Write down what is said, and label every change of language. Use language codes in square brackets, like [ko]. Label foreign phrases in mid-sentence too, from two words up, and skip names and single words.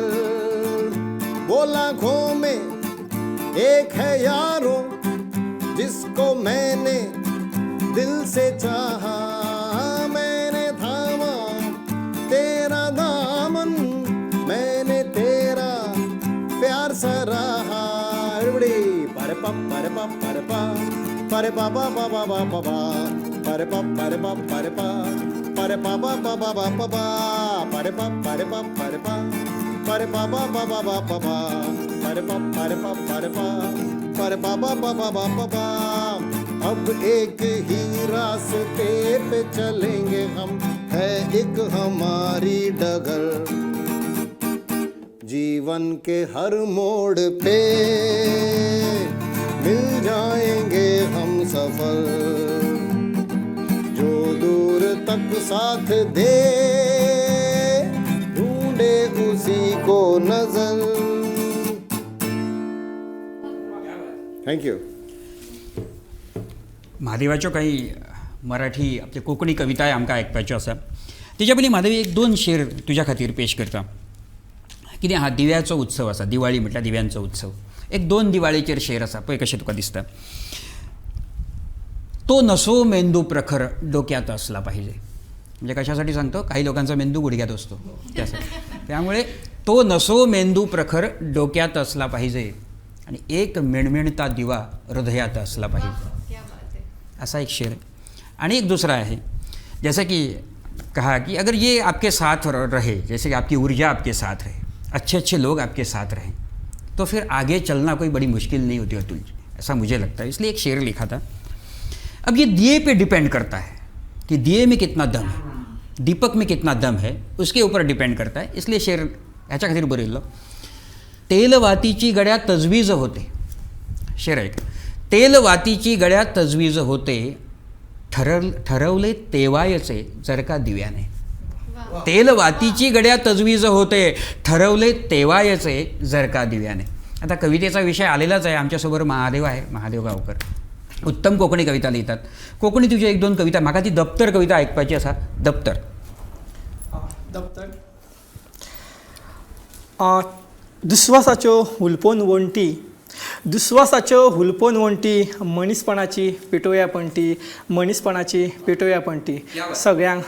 [hi] वो लाखों में एक है यारों जिसको मैंने दिल से चाहा, मैंने थामा तेरा दामन, मैंने तेरा प्यार सा pare pa pa pa pa pa pa pa pare pa pare pa pare pa pare pa pa pa pa pa pa pa pare pa pare pa pare pa pare pa pa pa pa pa pa pa pare pa pare pa pare pa pare pa pa pa pa pa pa pa अब एक ही रास्ते पे चलेंगे हम है एक हमारी डगर जीवन के हर मोड़ पे मिल जाएंगे हम सफल जो दूर तक साथ दे ढूंढे उसी को नजर [en] thank you [kok] महादेवाच्यो काही मराठी आपली कोंकणी कविताय आमकां आयकपाच्यो आसा तेच्या पयलीं महादेवी एक दोन शेर तुज्या खातीर पेश करता कितें हा दिव्याचो उत्सव आसा दिवाळी म्हटल्यार दिव्यांचो उत्सव एक दोन दिवाळेचेर शेर आसा पळय कशें तुका दिसता [mr] तो नसो मेंदू प्रखर डोक्यात असला पाहिजे म्हणजे कशासाठी सांगतो काही लोकांचा मेंदू गुडघ्यात असतो त्यासाठी त्यामुळे तो नसो मेंदू प्रखर डोक्यात असला पाहिजे आणि एक मिणमिणता दिवा हृदयात असला पाहिजे ऐसा एक शेर आणि [hi] एक दूसरा है जैसा कि कहा कि अगर ये आपके साथ रहे जैसे कि आपकी ऊर्जा आपके साथ रहे अच्छे अच्छे लोग आपके साथ रहें तो फिर आगे चलना कोई बड़ी मुश्किल नहीं होती अतुल जी ऐसा मुझे लगता है इसलिए एक शेर लिखा था अब ये दिए पे डिपेंड करता है कि दिए में कितना दम है दीपक में कितना दम है उसके ऊपर डिपेंड करता है इसलिए शेर [kok] ह्याच्या खातीर बरयल्लो [mr] तेलवातीची गड्या तजवीज होते शेर ऐक तेलवातीची गड्या तजवीज होते ठरवले तेवायचे जर का दिव्याने तेलवातीची गड्या तजवीज होते ठरवले तेवायचे जर का दिव्याने आता कवितेचा विषय आलेलाच आहे आमच्यासोबत महादेव आहे महादेव गावकर उत्तम कोकणी कविता लिहितात [kok] कोकणी तुझी एक दोन कविता म्हाका ती दप्तर कविता ऐकपाची आसा दप्तर दुस्वासाच्यो हुलपोन वणटी दुस्वासाच्यो हुलपोन वणटी मनीसपणाची पेटोवया पणटी मनीसपणाची पेटोवया पणटी सगळ्यांक